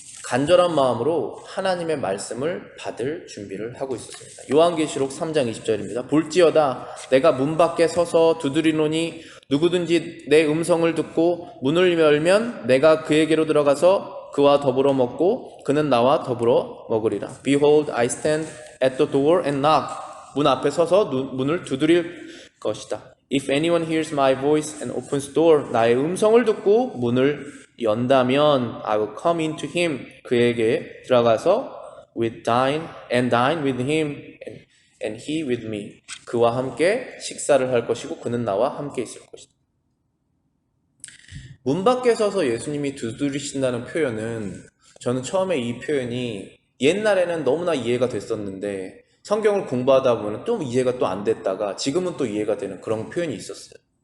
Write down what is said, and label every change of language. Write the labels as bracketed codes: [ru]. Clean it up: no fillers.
[ko] 간절한 마음으로 하나님의 말씀을 받을 준비를 하고 있었습니다. 요한계시록 3장 20절입니다. 볼지어다 내가 문 밖에 서서 두드리노니 누구든지 내 음성을 듣고 문을 열면 내가 그에게로 들어가서 그와 더불어 먹고 그는 나와 더불어 먹으리라. [en] Behold, I stand at the door and knock. [ko] 문 앞에 서서 문을 두드릴 것이다. [en] If anyone hears my voice and opens the door, [ko] 나의 음성을 듣고 문을 연다면 [en] I will come into him. [ko] 그에게 들어가서 [en] dine with him and he with me. [ko] 그와 함께 식사를 할 것이고 그는 나와 함께 있을 것이다. 문 밖에 서서 예수님이 두드리신다는 표현은 저는 처음에 이 표현이 옛날에는 너무나 이해가 됐었는데 성경을 공부하다 보면 또 이해가 또 안 됐다가 지금은 또 이해가 되는 그런 표현이 있었어요.